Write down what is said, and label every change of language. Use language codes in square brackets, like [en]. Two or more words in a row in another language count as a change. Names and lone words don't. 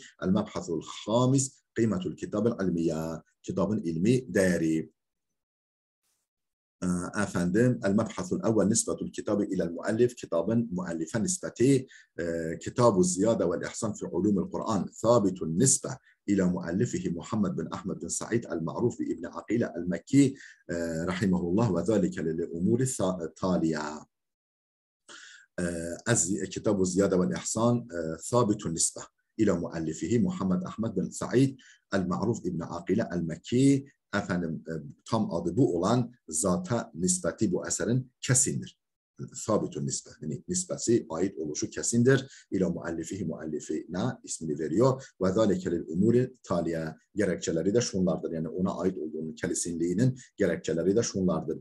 [ar] المبحث الخامس قيمة الكتاب العلمية, [tr] kitabın ilmi değeri. [ar] Efendim المبحث الأول نسبة الكتاب إلى المؤلف, [tr] kitabın müellife nispeti. [ar] Kitab-ı Ziyade ve İhsan fi Ulumul Kur'an ثابت النسبة إلى مؤلفه محمد بن أحمد بن سعيد المعروف بابن عقيلة المكي رحمه الله وذلك للأمور التالية. كتاب الزيادة والإحسان ثابت النسبة إلى مؤلفه محمد أحمد بن سعيد المعروف ابن عقيلة المكي. [tr] Efendim tam adı bu olan zata nispeti bu eserin kesindir. [ar] ثابت النسبة, [tr] yani nispesi, ait oluşu kesindir. [ar] إلى مؤلفه, [tr] muallifine ismini veriyor. [ar] وذلك للأمور التالية, [tr] gerekçeleri de şunlardır. Yani ona ait olduğunun kesinliğinin gerekçeleri de şunlardır.